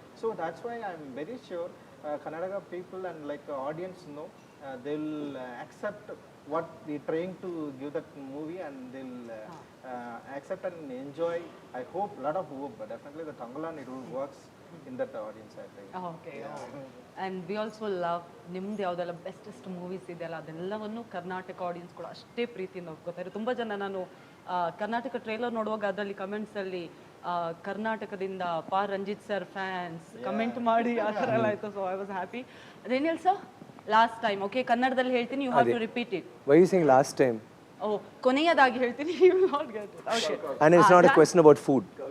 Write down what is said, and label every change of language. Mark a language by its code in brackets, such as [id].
[en] So that's why I'm very sure Karnataka people and like audience they'll accept what we're trying to give that movie and they'll accept and enjoy. I hope, lot of hope, but definitely the Thangalaan it will works in that audience I think. Okay. And we also love [kn] ನಿಮ್ದು ಯಾವುದೆಲ್ಲ bestest movies ಇದೆಯಲ್ಲ ಅದೆಲ್ಲವನ್ನು Karnataka audience ಕೂಡ ಅಷ್ಟೇ ಪ್ರೀತಿಯಿಂದ ಒಪ್ಕೋತಾರೆ. ತುಂಬ ಜನ ನಾನು ಕರ್ನಾಟಕ ಟ್ರೇಲರ್ ನೋಡುವಾಗ ಅದರಲ್ಲಿ ಕಮೆಂಟ್ಸಲ್ಲಿ ಕರ್ನಾಟಕದಿಂದ ರಂಜಿತ್ ಸರ್ ಫ್ಯಾನ್ಸ್ ಕಮೆಂಟ್ ಮಾಡಿ ಆ ಥರ ಎಲ್ಲ ಆಯಿತು. [en] So I was happy. [kn] ರೇನಿಯಲ್ sir last time okay ಕನ್ನಡದಲ್ಲಿ ಹೇಳ್ತೀನಿ, [en] You have to repeat it. Why are you saying last time? [kn] ಓ ಕೊನೆಯದಾಗಿ ಹೇಳ್ತೀನಿ, [en] You will not get it. [kn] Okay. [en] And it's not a question about food.